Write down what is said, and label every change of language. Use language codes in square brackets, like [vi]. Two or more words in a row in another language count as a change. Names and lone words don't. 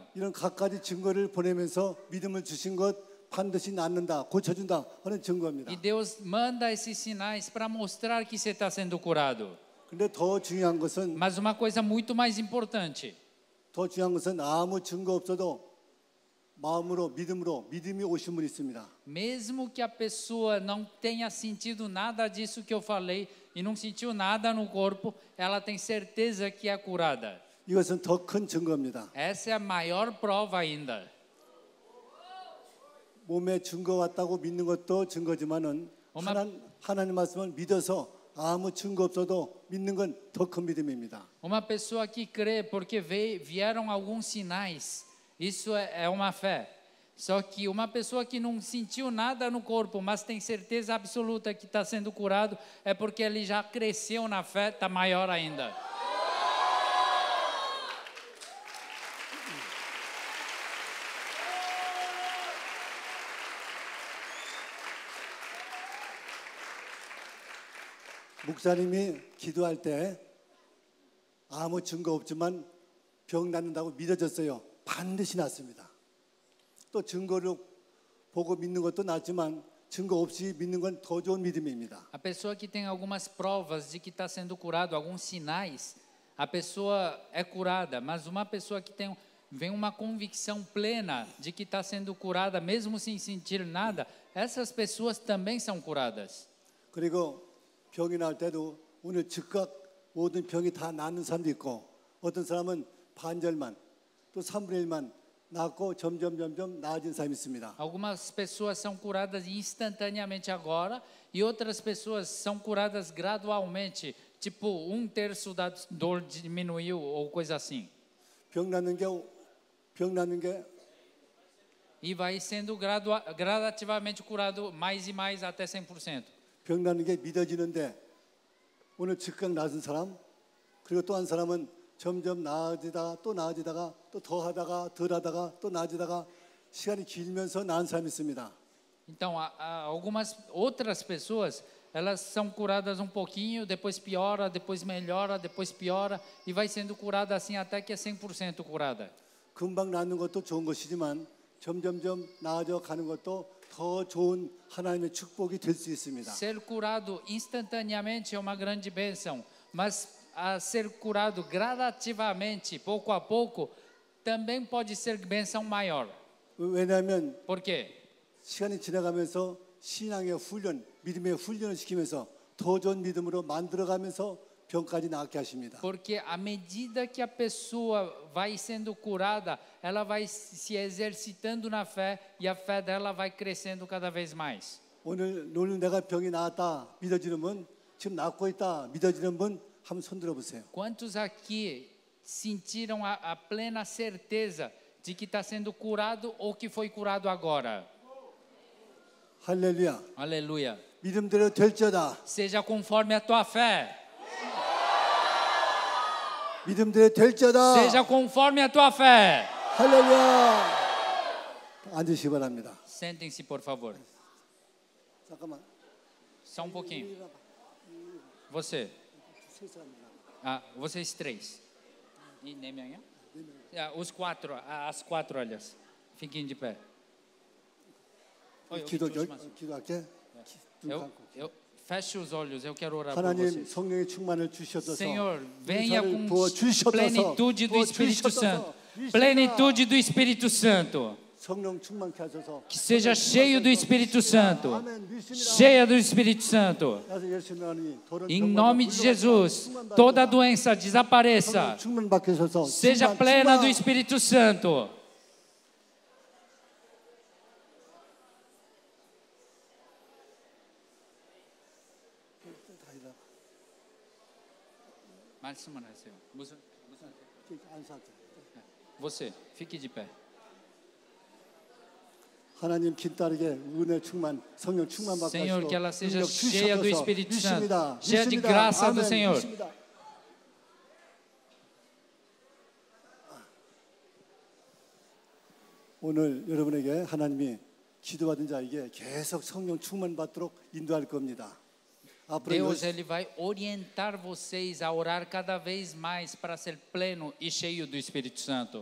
[ko] 이런 각가지 증거를 보내면서 믿음을 주신 것 반드시 낫는다, 고쳐준다 하는 증거입니다. [pt] E Deus manda esses sinais para mostrar que você está sendo curado. [ko] 근데 더 중요한 것은 [pt] Mas uma coisa muito mais importante. [ko] 아무 증거 없어도 마음으로 믿음이 오신 분이 있습니다. [pt] Mesmo que a pessoa não tenha sentido nada disso que eu falei e não sentiu nada no corpo, ela tem certeza que é curada. [ko] 이것은 더 큰 증거입니다. [pt] Essa é a maior prova ainda. [ko] 몸에 증거 왔다고 믿는 것도 증거지만은 하나님 말씀을 믿어서 아무 증거 없어도 믿는 건 더 큰 믿음입니다. [pt] Uma pessoa que crê porque vieram alguns sinais, isso é uma fé. Só que uma pessoa que não sentiu nada no corpo, mas tem certeza absoluta que está sendo curado, é porque ele já cresceu na fé, está maior ainda. [ko] 목사님이 기도할 때 아무 증거 없지만 병 낫는다고 믿어졌어요. 반드시 낫습니다. 또 증거를 보고 믿는 것도 낫지만 증거 없이 믿는 건 더 좋은 믿음입니다. [pt] A pessoa que tem algumas provas de que está sendo curado, alguns sinais, a pessoa é curada. Mas uma pessoa que vem uma convicção plena de que está sendo curada, mesmo sem sentir nada, essas pessoas também são curadas. [ko] 그리고 병이 날 때도 오늘 즉각 모든 병이 다 낫는 사람도 있고 어떤 사람은 반절만 또 3분의 1만 낫고 점점 나아진 사람이 있습니다. [pt] Algumas pessoas são curadas instantaneamente agora e outras pessoas são curadas gradualmente, tipo 1/3 da dor diminuiu ou coisa assim. [ko] 병 낫는 게 [pt] E vai sendo gradativamente curado mais e mais até 100%. [ko] 병 낫는 게 믿어지는데 오늘 즉각 나은 사람 그리고 또 한 사람은 점점 나아지다가 또 나아지다가 또 더하다가 덜하다가 또 나아지다가 시간이 길면서 나은 사람이 있습니다. [pt] Então, algumas outras pessoas, elas são curadas um pouquinho, depois piora, depois melhora, depois piora e vai sendo curada assim até que é 100% curada. [ko] 금방 낫는 것도 좋은 것이지만 점점점 나아져 가는 것도 더 좋은 하나님의 축복이 될 수 있습니다. [pt] Ser curado instantaneamente é uma grande bênção, mas a ser curado gradativamente, pouco a pouco, também pode ser bênção maior. [ko] 왜냐하면 [pt] Por quê? [ko] 시간이 지나가면서 신앙의 훈련, 믿음의 훈련을 시키면서 더 좋은 믿음으로 만들어가면서 병까지 낫게 하십니다. [pt] Porque à medida que a pessoa vai sendo curada, ela vai se exercitando na fé e a fé dela vai crescendo cada vez mais. [ko] 오늘 내가 병이 나았다 믿어지는 분, 지금 낫고 있다 믿어지는 분 한번 손 들어보세요. [pt] Quantos aqui sentiram a plena certeza de que está sendo curado ou que foi curado agora? [ko] 할렐루야. [pt] Aleluia. [ko] 믿음대로 될지어다. [pt] Seja conforme a tua fé. [ko] 믿음대로 될지어다. [pt] Seja conforme a tua fé. [ko] 할렐루야. 앉으시기 바랍니다. [pt] Sentem-se, por favor. [ko] 잠깐만. [pt] Só um pouquinho. Você. Vocês três. E nem minha? Os quatro, as 4, olhas. Fiquem de pé. [ko] 기도할게. [pt] Feche os olhos, eu quero orar por [ko] 하나님 [pt] vocês. [ko] 성령의 충만을 주셔서 [pt] Senhor, venha com [ko] 부어주셔서 [pt] plenitude do Espírito Santo. Plenitude do Espírito Santo. [ko] 성령 충만케 하셔서 [pt] Que seja cheio do Espírito Santo. Cheia do Espírito Santo. Em nome de Jesus, toda doença desapareça. [ko] 충만 받게 하셔서 [pt] Seja plena do Espírito Santo. Você, fique de pé. [ko] 하나님 긴 딸에게 은혜 충만, 성령 충만 받게 [pt] Senhor, que ela [ko] 하시고 [pt] seja [ko] 능력 [pt] cheia do [ko] 주셔서 [pt] Espírito Santo, [ko] 믿습니다. [pt] cheia de [ko] 믿습니다. [pt] graça do [ko] 아멘. [pt] Senhor. [ko] 믿습니다. 오늘 여러분에게 하나님이 기도받은 자에게 계속 성령 충만 받도록 인도할 겁니다. 앞으로 [pt] Deus ele vai orientar vocês a orar cada vez mais para ser pleno e cheio do Espírito Santo.